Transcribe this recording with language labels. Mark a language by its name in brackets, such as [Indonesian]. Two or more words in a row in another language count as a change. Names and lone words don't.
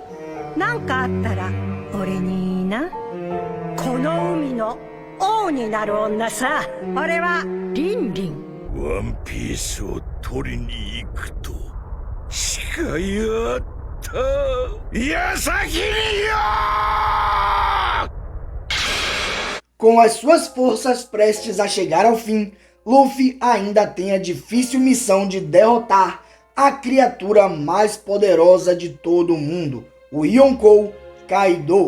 [Japanese] なんかあったら俺に言いな。この海の王になる女さ。俺はリンリン。ワンピースを取りに行くと誓い合った矢先によ! [Portuguese] Com as suas forças prestes a chegar ao fim, Luffy ainda tem a difícil missão de derrotar a criatura mais poderosa de todo o mundo, o Yonkou Kaido.